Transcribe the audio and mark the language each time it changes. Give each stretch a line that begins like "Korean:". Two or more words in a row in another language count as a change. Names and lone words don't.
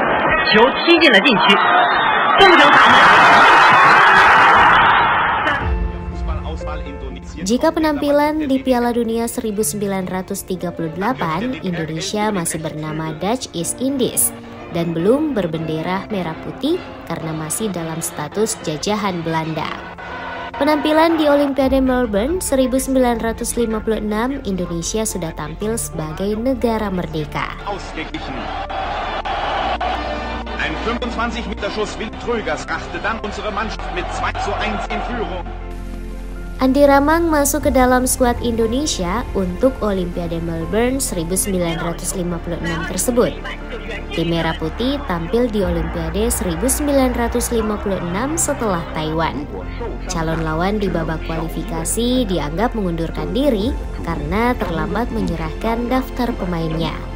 Indonesian: Jika penampilan di Piala Dunia 1938, Indonesia masih bernama Dutch East Indies dan belum berbendera merah putih karena masih dalam status jajahan Belanda. Penampilan di Olimpiade Melbourne 1956, Indonesia sudah tampil sebagai negara merdeka.
German: Ein 25 Meter Schuss Wild Trögers brachte dann unsere Mannschaft mit 2:1 in Führung.
Indonesian: Andi Ramang masuk ke dalam skuad Indonesia untuk Olimpiade Melbourne 1956 tersebut. Tim Merah Putih tampil di Olimpiade 1956 setelah Taiwan. Calon lawan di babak kualifikasi dianggap mengundurkan diri karena terlambat menyerahkan daftar pemainnya.